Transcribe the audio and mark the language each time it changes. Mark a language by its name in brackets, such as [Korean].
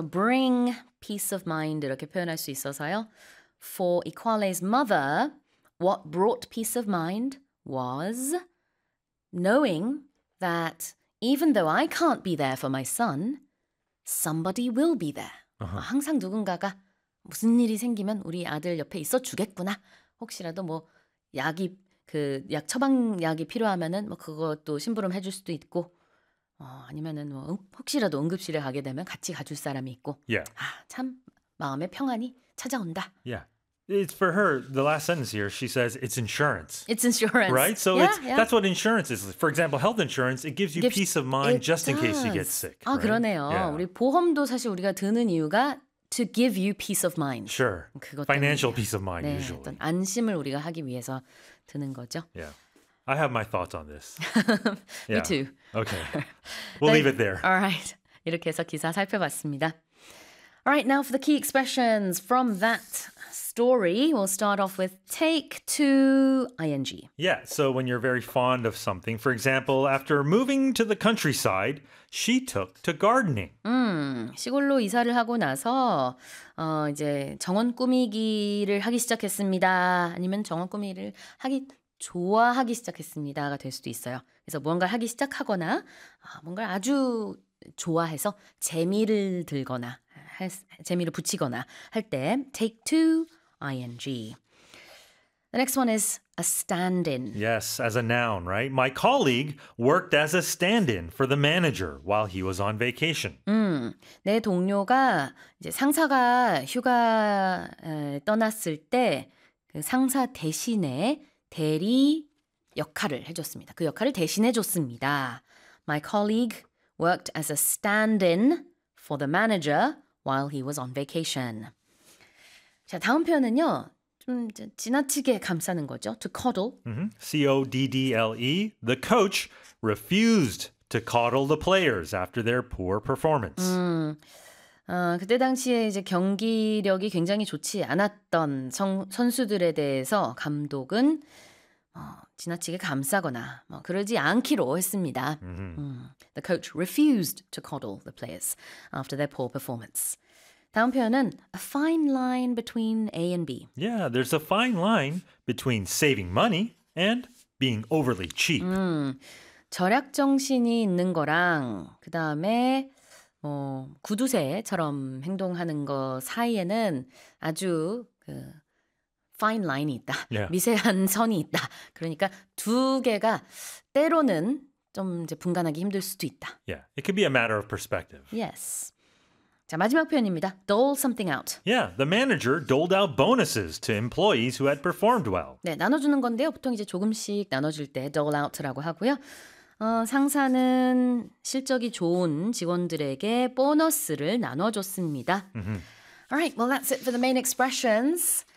[Korean] 그래서 [English] bring peace of mind [Korean] 이렇게 표현할 수 있어서요. [English] For Iquale's mother, what brought peace of mind was knowing that even though I can't be there for my son, somebody will be there. Uh-huh. [Korean] 항상 누군가가 무슨 일이 생기면 우리 아들 옆에 있어 주겠구나. 혹시라도 뭐 약이 그 약 처방약이 필요하면은 뭐 그것도 심부름 해줄 수도 있고 아니면은 뭐 혹시라도 응급실에 가게 되면 같이 가줄 사람이 있고 [English] yeah. [Korean] 아, 참 마음의 평안이 찾아온다. [English] Yeah. It's for her, the last sentence here, she says, it's insurance. It's insurance. Right? So yeah, it's, yeah. that's what insurance is. For example, health insurance, it gives you peace of mind just in case you get sick. [Korean] 아, [English] right? [Korean] 그러네요. [English] Yeah. [Korean] 우리 보험도 사실 우리가 드는 이유가 [English] to give you peace of mind. Sure. Financial peace of mind, [Korean] 네, [English] usually. [Korean] 어떤 안심을 우리가 하기 위해서 드는 거죠. [English] Yeah. I have my thoughts on this. Me yeah. too. Okay. We'll leave it there. All right. [Korean] 이렇게 해서 기사 살펴봤습니다. [English] All right, now for the key expressions from that story, we'll start off with take to ing. Yeah, so when you're very fond of something, for example, after moving to the countryside, she took to gardening. [Korean] 시골로 이사를 하고 나서 이제 정원 꾸미기를 하기 시작했습니다. 아니면 정원 꾸미기를 하기 좋아하기 시작했습니다가 될 수도 있어요. 그래서 무언가를 하기 시작하거나 뭔가를 아주 좋아해서 재미를 들거나 재미를 붙이거나 할 때 [English] take to ing. The next one is a stand-in. Yes, as a noun, right? My colleague worked as a stand-in for the manager while he was on vacation. [Korean] 내 동료가 이제 상사가 휴가 떠났을 때 그 상사 대신에 대리 역할을 해줬습니다. 그 역할을 대신해 줬습니다. [English] My colleague worked as a stand-in for the manager while he was on vacation. [Korean] 자, 다음 표현은요. 좀 지나치게 감싸는 거죠. [English] To coddle. Mm-hmm. C-O-D-D-L-E. The coach refused to coddle the players after their poor performance. [Korean] 그때 당시에 이제 경기력이 굉장히 좋지 않았던 선수들에 대해서 감독은 지나치게 감싸거나 뭐 그러지 않기로 했습니다. Mm-hmm. [English] The coach refused to coddle the players after their poor performance. [Korean] 다음 표현은 [English] a fine line between A and B. Yeah, there's a fine line between saving money and being overly cheap. [Korean] 절약 정신이 있는 거랑 그 다음에 구두쇠처럼 행동하는 거 사이에는 아주 그 [English] fine line [Korean] 이 있다. [English] Yeah. [Korean] 미세한 선이 있다. 그러니까 두 개가 때로는 좀 이제 분간하기 힘들 수도 있다. [English] Yeah, it could be a matter of perspective. Yes. [Korean] 자, 마지막 표현입니다. [English] Dole something out. Yeah, the manager doled out bonuses to employees who had performed well. [Korean] 네, 나눠주는 건데요. 보통 이제 조금씩 나눠줄 때 [English] dole out [Korean] 라고 하고요. 상사는 실적이 좋은 직원들에게 보너스를 나눠줬습니다. Mm-hmm. [English] All right, well, that's it for the main expressions.